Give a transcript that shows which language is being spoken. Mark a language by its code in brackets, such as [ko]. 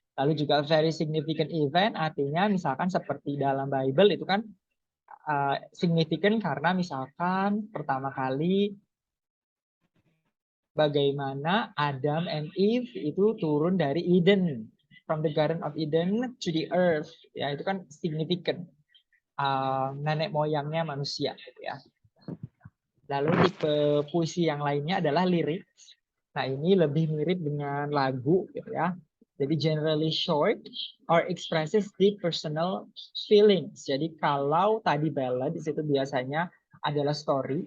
[id] Lalu juga [en] very significant event [id] artinya misalkan seperti dalam Bible itu kan significant karena misalkan pertama kali bagaimana Adam and Eve itu turun dari Eden, [en] from the Garden of Eden to the earth, [id] ya itu kan significant, nenek moyangnya manusia, gitu ya. Lalu tipe puisi yang lainnya adalah lirik. Nah ini lebih mirip dengan lagu, gitu ya. Jadi [en] generally short or expresses deep personal feelings. [id] Jadi kalau tadi ballad di situ biasanya adalah story.